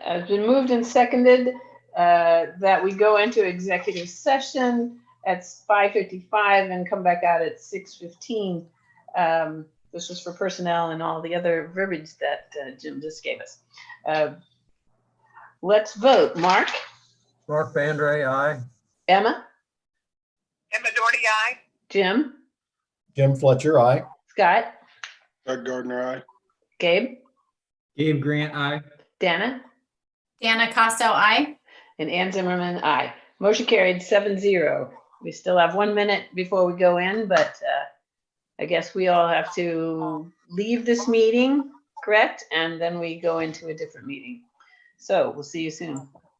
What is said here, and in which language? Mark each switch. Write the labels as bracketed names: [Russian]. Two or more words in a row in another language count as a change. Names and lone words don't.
[English] It's been moved and seconded that we go into executive session at 5:55 and come back out at 6:15. This was for personnel and all the other verbiage that Jim just gave us. Let's vote. Mark? Mark Bandre, aye. Emma? Emma Doherty, aye. Jim? Jim Fletcher, aye. Scott? Doug Gardner, aye. Gabe? Gabe Grant, aye. Dana? Dana Costo, aye. And Ann Zimmerman, aye. Motion carried 7-0. We still have 1 minute before we go in, but I guess we all have to leave this meeting, correct? And then we go into a different meeting. So we'll see you soon.